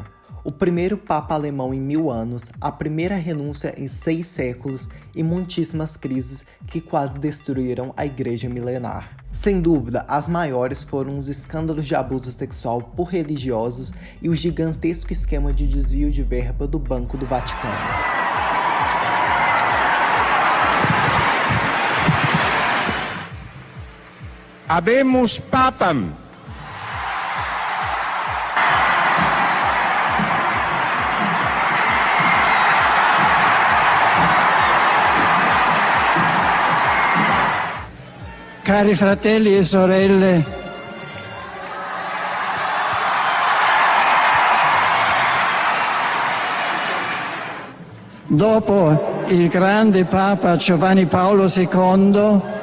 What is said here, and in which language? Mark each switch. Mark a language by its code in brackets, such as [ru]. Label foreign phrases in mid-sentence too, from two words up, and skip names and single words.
[pt] O primeiro Papa alemão em 1000 anos, a primeira renúncia em 6 séculos e muitíssimas crises que quase destruíram a Igreja milenar. Sem dúvida, as maiores foram os escândalos de abuso sexual por religiosos e o gigantesco esquema de desvio de verba do Banco do Vaticano. [la] Habemus Papam. [it] Cari fratelli e sorelle, dopo il grande Papa Giovanni Paolo II,